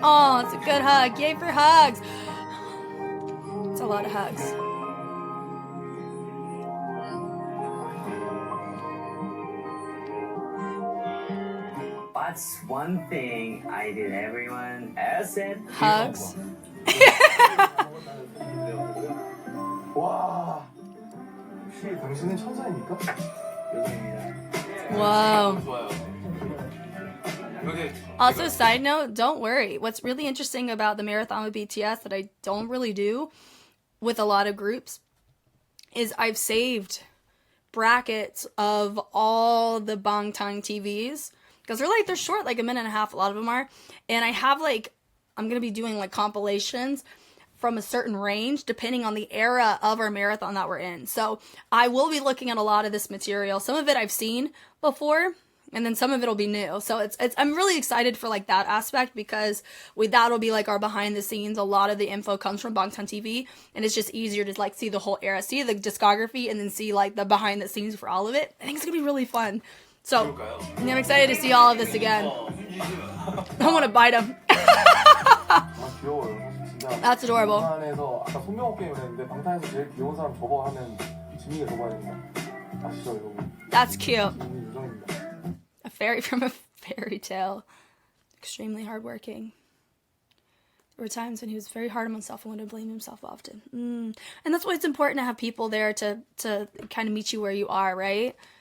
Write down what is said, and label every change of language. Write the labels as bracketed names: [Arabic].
[English] Oh, it's a good hug. Yay for hugs. It's a lot of hugs. What's one thing I did everyone else said? Hugs. [Korean] 와, 혹시 당신은 천사입니까? [English] Whoa. [Korean] 좋아요. [English] Also, side note, don't worry. What's really interesting about the marathon with BTS that I don't really do with a lot of groups is I've saved brackets of all the Bangtan TVs because they're short, like a minute and a half. A lot of them are. And I have I'm going to be doing compilations from a certain range depending on the era of our marathon that we're in. So I will be looking at a lot of this material. Some of it I've seen before, and then some of it'll be new. So I'm really excited for that aspect because that'll be our behind the scenes. A lot of the info comes from Bangtan TV, and it's just easier to see the whole era, see the discography, and then see the behind the scenes for all of it. I think it's gonna be really fun. So I'm excited to see all of this again. I want to bite him. [Korean] 귀여워요. 진짜. [English] That's adorable. [Korean] 방탄에서 아까 손명호 게임을 했는데 방탄에서 제일 귀여운 사람 접어 하면 지민이가 접어야 됩니다. 아시죠, 여러분? [English] That's cute. [Korean] 지민이 요정입니다. [English] A fairy from a fairy tale. Extremely hardworking. There were times when he was very hard on himself and would blame himself often. And that's why it's important to have people there to kind of meet you where you are, right?